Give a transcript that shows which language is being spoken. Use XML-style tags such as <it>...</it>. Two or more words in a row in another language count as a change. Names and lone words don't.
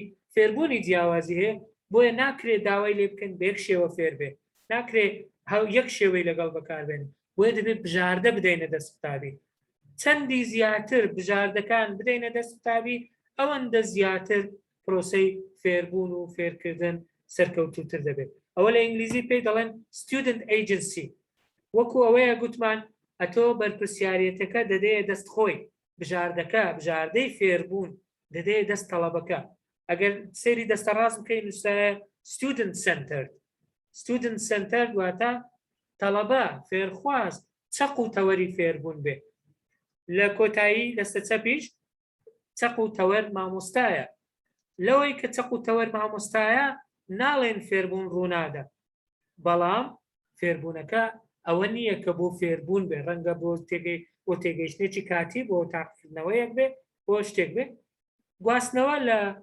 <ckb>فێربوونی جیاوازی هەیە بۆیە ناکرێت داوای لێ بکەن بە یەک شێوە فێر بێ ناکرێت یەک شێوەی لەگەڵ بەکاربێن بۆیە دەبێت بژاردە بدەینە دەست قوتابی چەندی زیاتر بژاردەکان بدەینە دەست قوتابی ئەوەندە زیاتر پرۆسەی فێربوون و فێرکردن سەرکەوتووتر دەبێت ئەوە لە ئینگلیزی پێی دەڵێن</ckb> <en>student agency</en> <ckb>وەکو ئەوەیە گوتمان ئەتۆ بەرپرسیارەتەکە دەدەیە دەست خۆی بژاردەکە بژاردەی فێربوون دەدەیە دەست تەڵەبەکە ئەگەر سێری دەستە ڕاست بکەین نووسایە</ckb> <en>student centered</en> <ckb>واتە تەڵەبە فێرخواست چەق و تەوەری فێربوون بێ لە کۆتایی لەستە چەپیش چەق و تەوەر مامۆستایە لەوەی کە چەق و تەوەر مامۆستایە ناڵێن فێربوون ڕوونادە بەڵام فێربوونەکە ئەوە نییە کە بۆ فێربوون بێ ڕەنگە بۆ تێگەیشتێکی کاتی بۆ تاقیکردنەوەیەک بێ بۆ شتێک بێ گواستنەوە لە</ckb>